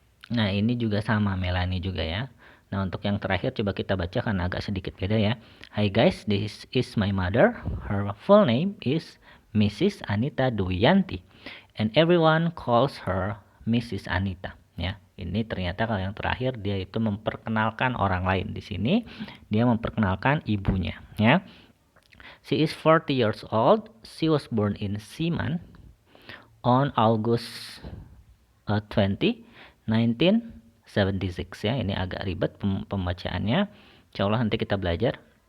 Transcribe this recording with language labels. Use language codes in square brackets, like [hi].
[id] Nah, ini juga sama Melanie juga ya. Nah, untuk yang terakhir coba kita baca karena agak sedikit beda ya. [en] Hi guys, this is my mother. Her full name is Mrs. Anita Duyanti and everyone calls her Mrs. [id] Anita ya. Ini ternyata kalau yang terakhir dia itu memperkenalkan orang lain. Di sini dia memperkenalkan ibunya ya. [en] She is 40 years old. She was born in Siman on August 20, 1976 ya. [id] Ini agak ribet pembacaannya. Insyaallah nanti kita belajar.